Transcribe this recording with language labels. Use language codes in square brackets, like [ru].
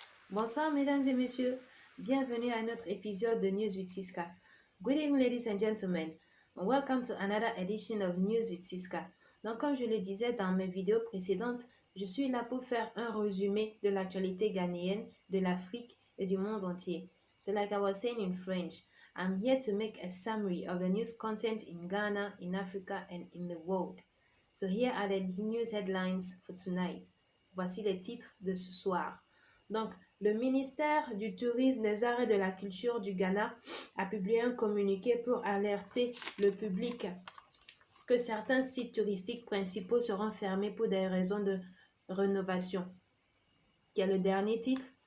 [fr] Bonsoir mesdames et messieurs, bienvenue à notre épisode de News with Siska. [en] Good evening ladies and gentlemen, welcome to another edition of News with Siska. [fr] Donc comme je le disais dans mes vidéos précédentes, je suis là pour faire un résumé de l'actualité ghanéenne, de l'Afrique et du monde entier. [en] So like I was saying in French, I'm here to make a summary of the news content in Ghana, in Africa and in the world. So here are the news headlines for tonight. [fr] Voici les titres de ce soir. Donc, le ministère du Tourisme, des Arts et de la Culture du Ghana a publié un communiqué pour alerter le public que certains sites touristiques principaux seront fermés pour des raisons de rénovation. Qui est le dernier titre?